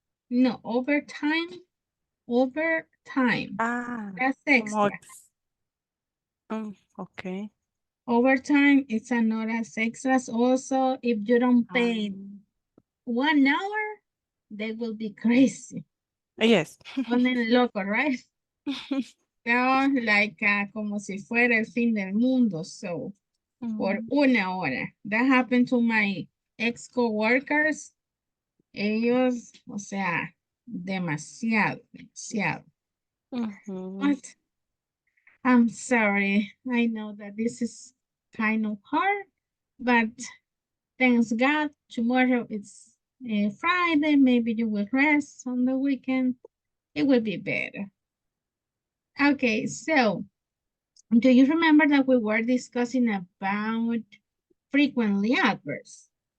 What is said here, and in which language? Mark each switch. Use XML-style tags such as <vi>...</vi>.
<en>No, overtime. Overtime. Ah, That's</en> <es>como...</es> <en>extra. Ok. Overtime is another extras. Also, if you don't Ah, pay 1 hour, they will be crazy. yes.</en> <es>Ponen loco,</es> <en>right?</en> <es>No, like como si fuera el fin del mundo. So, por Mm, 1 hora.</es> <en>That happened to my ex coworkers.</en> <es>Ellos, o sea, demasiado, demasiado. mhm.</es> <en>But I'm sorry. I know that this is kind of hard, but thanks God, tomorrow it's Friday. Maybe you will rest on the weekend. It will be better. Okay, so do you remember that we were discussing about frequently adverbs?</en>